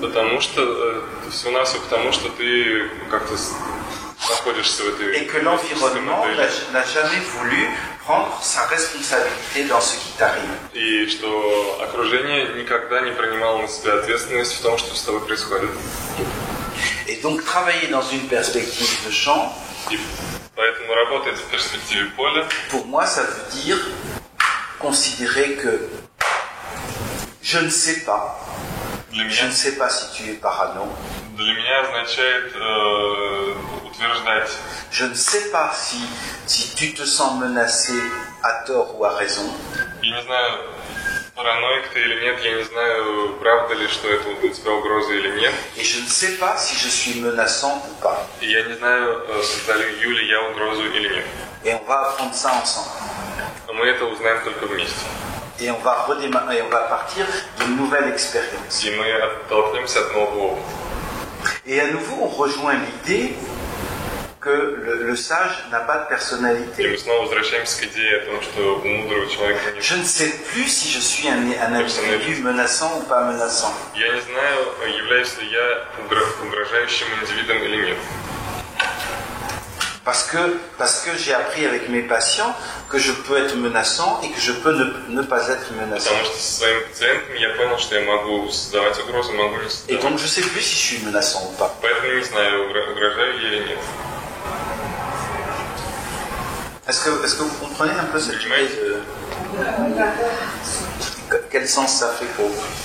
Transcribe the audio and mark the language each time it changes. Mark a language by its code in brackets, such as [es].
[ru] Потому что, всего-навсего потому, что ты как-то находишься в этой... [fr] Et que l'environnement n'a jamais voulu prendre sa responsabilité dans ce qui t'arrive. [ru] И что окружение никогда не принимало на себя ответственность в том, что с тобой происходит. [fr] Et donc travailler dans une perspective de champ, [ru] И поэтому работать в перспективе поля, [fr] pour moi ça veut dire considérer que je ne sais pas, [ru] для [fr] je [ru] меня, [fr] ne sais pas si tu es parano, [ru] для меня означает утверждать, [fr] je ne sais pas si tu te sens menacé à tort ou à raison. [ru] я не знаю, параноик ты или нет, я не знаю, правда ли, что это для тебя угроза или нет. [fr] Et je ne sais pas si je suis menaçant ou pas. [ru] И я не знаю, создаю ли я угрозу или нет. [fr] Et on va apprendre ça ensemble. [ru] Но мы это узнаем только вместе. [fr] Et on va redémarrer, on va partir d'une nouvelle expérience. [ru] И мы оттолкнемся от нового опыта. [fr] Et à nouveau, on rejoint l'idée que le sage n'a pas de [ru] И [fr] personnalité. [ru] мы снова возвращаемся к идее о том, что у мудрого человека нет. [fr] Je ne sais plus si je suis un individu menaçant ou pas menaçant. [ru] Я не знаю, являюсь ли я угрожающим индивидом или нет. [fr] Parce que j'ai appris avec mes patients que je peux être menaçant et que je peux ne pas être menaçant. [ru] Потому что со своими пациентами я понял, что я могу создавать угрозу, могу не [fr] Et [ru] создавать. [fr] donc je sais plus si je suis menaçant ou pas. [ru] Поэтому не знаю, угрожаю я или нет. [fr] Est-ce que vous comprenez un peu cette idée de... Quel sens ça fait pour vous?